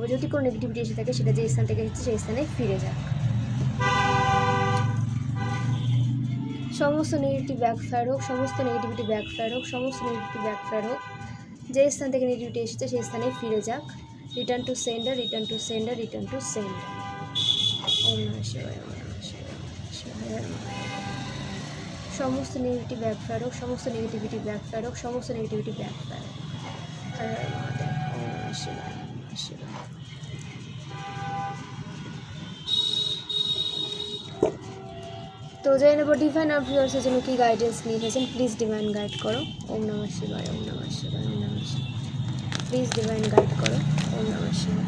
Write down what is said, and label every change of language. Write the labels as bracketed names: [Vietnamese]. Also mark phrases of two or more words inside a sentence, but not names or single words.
[Bangla] যদি কোনো নেগেটিভিটি এসে থাকে সেটা যে স্থান থেকে এসেছে সেই স্থানে ফিরে যাক। সমস্ত [English] negative backfire [Bangla] হোক, সমস্ত [English] negativity backfire [Bangla] হোক, সমস্ত [English] negativity backfire [Bangla] হোক। যে স্থান থেকে নেগেটিভিটি এসেছে সেই স্থানে ফিরে যাক। [English] return to sender, return to sender, return to sender. [Sanskrit] ওম নমঃ শিবায়, ওম নমঃ শিবায়। [Bangla] সমস্ত [English] negative backfire [Bangla] হোক, সমস্ত [English] negativity backfire [Bangla] হোক, সমস্ত [English] negativity backfire [Bangla] হোক। [Sanskrit] হর হর মহাদেব, ওম নমঃ শিবায়, ওম নমঃ শিবায়। [Bangla] তো জেনে নেব ডিভাইন আর ভিউয়ার্সের জন্য কী গাইডেন্স নিয়ে এসেছেন। [English] please divine guide [Bangla] করো। [Sanskrit] ওম নমঃ শিবায়, ওম নমঃ শিবায়, ওম নমঃ শিবায়। [English] please divine guide [Bangla] করো। [Sanskrit] ওম নমঃ শিবায়।